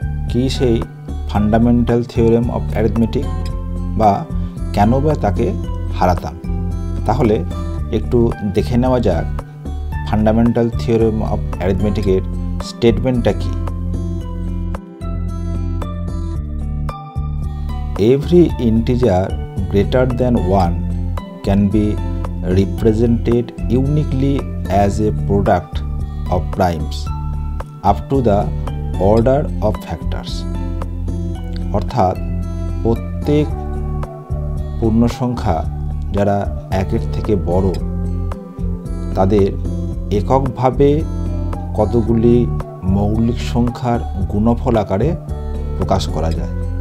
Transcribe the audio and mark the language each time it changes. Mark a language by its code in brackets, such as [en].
[bn] কি সেই fundamental theorem of arithmetic, বা কেন বা তাকে হারাতাম? তাহলে একটু দেখে নেওয়া যাক ফান্ডামেন্টাল থিওরেম অফ অ্যারিথমেটিকের স্টেটমেন্টটা কি। [en] Every integer greater than 1 can be represented uniquely as a product of primes up to the order of factors। [bn] অর্থাৎ প্রত্যেক পূর্ণ সংখ্যা যারা একের থেকে বড় তাদের এককভাবে কতগুলি মৌলিক সংখ্যার গুণফল আকারে প্রকাশ করা যায়।